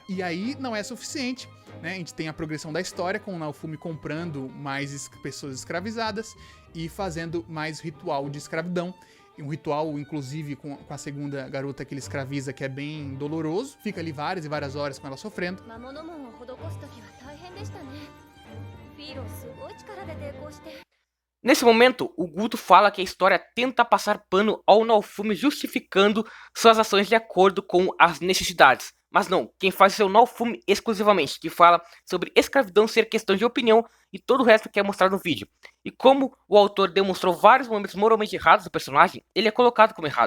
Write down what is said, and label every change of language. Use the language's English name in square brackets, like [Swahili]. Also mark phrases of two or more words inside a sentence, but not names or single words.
[Portuguese] E aí não é suficiente, né? A gente tem a progressão da história com o Naofumi comprando mais pessoas escravizadas e fazendo mais ritual de escravidão. E um ritual, inclusive, com a segunda garota que ele escraviza, que é bem doloroso. Fica ali várias e várias horas com ela sofrendo. [Japanese] 魔物門を施すときは大変でしたね。フィーロンすごい力で抵抗して。 [Portuguese] Nesse momento, o Guto fala que a história tenta passar pano ao Naofumi justificando suas ações de acordo com as necessidades. Mas não, quem faz isso é o Naofumi exclusivamente, que fala sobre escravidão ser questão de opinião e todo o resto que é mostrado no vídeo. E como o autor demonstrou vários momentos moralmente errados do personagem, ele é colocado como errado.